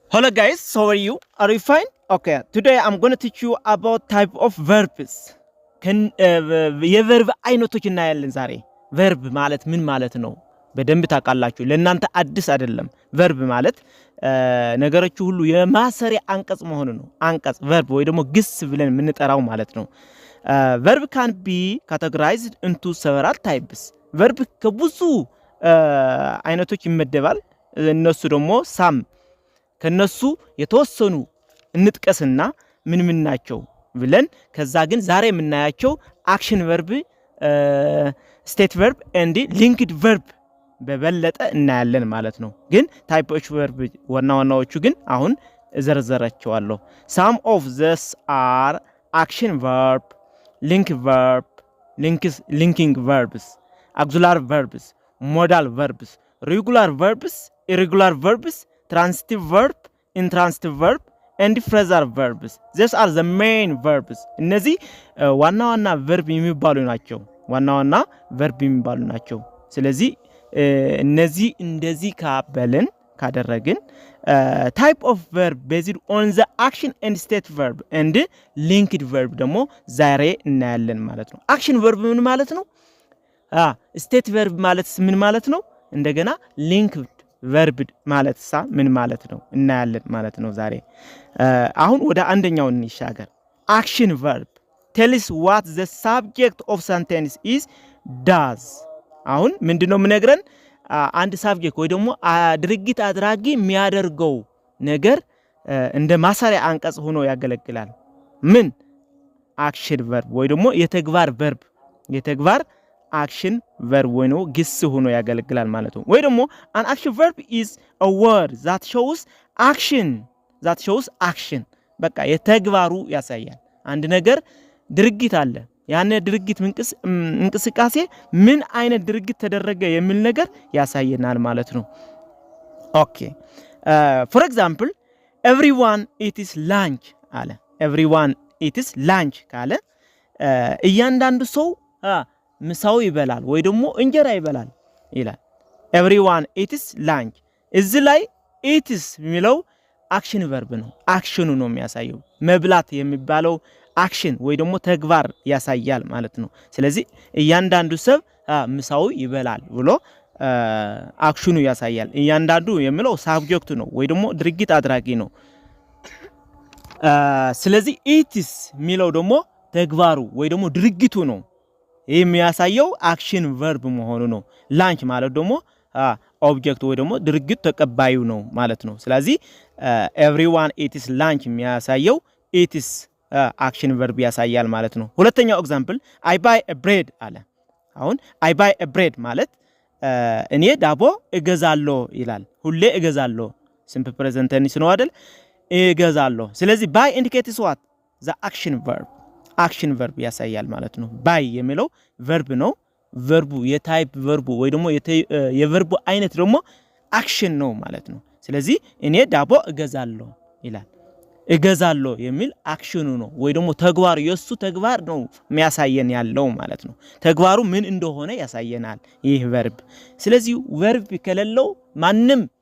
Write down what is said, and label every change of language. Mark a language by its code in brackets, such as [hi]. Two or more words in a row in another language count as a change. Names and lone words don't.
[en] Hello guys, how are you? Are you fine? Okay, today I'm going to teach you about type of verbs. [am] የቨርብ አይነቶች እናያለን ዛሬ። ቨርብ ማለት ምን ማለት ነው? በደንብ ታውቃላችሁ። ለእናንተ አዲስ አይደለም። ቨርብ ማለት ነገሮች ሁሉ የማሰሪያ አንቀጽ መሆኑ ነው። አንቀጽ ቨርብ ወይ ደግሞ ግስ ብለን የምንጠራው ማለት ነው። ቨርብ [en] can be categorized into several types. [am] ቨርብ ከብዙ አይነቶች ይመደባል። እነሱ ደግሞ ሳም ከነሱ የተወሰኑ እንጥቀስና ምን ናቸው ብለን ከዛ ግን ዛሬ የምናያቸው [en] action verb, state verb and linked verb [am] በበለጠ እናያለን ማለት ነው። ግን ታይፖች ቨርብ ዋናዎቹ ግን አሁን እዘርዘራቸዋለሁ። [en] some of these are action verb, link verb, linking verbs, auxiliary verbs, modal verbs, regular verbs, irregular verbs, transitive verb, intransitive verb and phrasal verbs. These are the main verbs. [am] እነዚህ ዋና verb የሚባሉ ናቸው። ዋና verb የሚባሉ ናቸው። ስለዚህ እነዚህ እንደዚህ ካደረግን [en] type of verb based on the action and state verb and linked verb [am] ደግሞ ዛሬ እናያለን ማለት ነው። [en] action verb [am] ምን ማለት ነው? [en] state verb [am] ማለት ምን ማለት ነው? እንደገና [en] linked verb [am] ማለት ምን ማለት ነው እናያለን ማለት ነው ዛሬ። አሁን ወደ አንደኛው እንሻገር። [en] action verb tells what the subject of sentence is does. [am] አሁን ምንድነው የምነግረን? አንድ ሳብጀክት ወይ ደግሞ ድርጊት አድራጊ የሚያደርገው ነገር እንደ ማሰሪያ አንቀጽ ሆኖ ያገለግላል። ምን [en] action verb [am] ወይ ደግሞ የተግባር verb የተግባር [en] action verb [am] ወይ ነው ግስ ሆኖ ያገለግላል ማለት ነው። ወይ ደግሞ [en] an action verb is a word that shows [am] action በቃ የተግባሩ ያሳያል። አንድ ነገር ድርጊት አለ። ያን ድርጊት እንቅስቃሴ ምን አይነት ድርጊት ተደረገ የሚል ነገር ያሳየናል ማለት [en] ነው። ኦኬ for example everyone eats lunch አለ። everyone eats lunch [am] ካለ እያንዳንዱ ሰው ምሳው ይበላል ወይ ደግሞ እንጀራ ይበላል ይላል። [en] everyone eats lunch [am] እዚህ ላይ eats የሚለው [en] action verb [am] ነው። አክሽኑ ነው የሚያሳየው። መብላት የሚባለው አክሽን ወይ ደግሞ ተግባር ያሳያል ማለት ነው። ስለዚህ እያንዳንዱ ሰው ምሳው ይበላል ብሎ አክሽኑ ያሳያል። እያንዳንዱ የሚለው ሳብጀክቱ ነው ወይ ደግሞ ድርጊት አድራጊ ነው። ስለዚህ eats የሚለው ደግሞ ተግባሩ ወይ ደግሞ ድርጊቱ ነው። ይህ የሚያሳየው [en] action verb [am] መሆኑ ነው። ላንች ማለት ደግሞ ኦብጀክት ወይ ደግሞ ድርጊት ተቀባዩ ነው ማለት ነው። ስለዚህ [en] everyone eats lunch [am] የሚያሳየው eats [en] action verb [am] ያሳያል ማለት ነው። ሁለተኛው ኤግዛምፕል [en] I buy a bread [am] አለ። አሁን [en] I buy a bread [am] ማለት እኔ ዳቦ እገዛለሁ ይላል። ሁሌ እገዛለሁ [en] simple present tense [am] ነው አይደል? እገዛለሁ። ስለዚህ [en] buy indicates what the action verb [am] ያሳያል ማለት ነው። buy የሚለው verb ነው። verb የታይፕ verb ወይ ደግሞ የverb አይነት ደግሞ action ነው ማለት ነው። ስለዚህ እኔ ዳቦ እገዛለሁ ይላል። እገዛለሁ የሚል አክሽኑ ነው ወይ ደግሞ ተግባሩ የሱ ተግባር ነው የሚያሳየን ያለው ማለት ነው። ተግባሩ ምን እንደሆነ ያሳየናል ይህ verb። ስለዚህ verb ከሌለው ማንም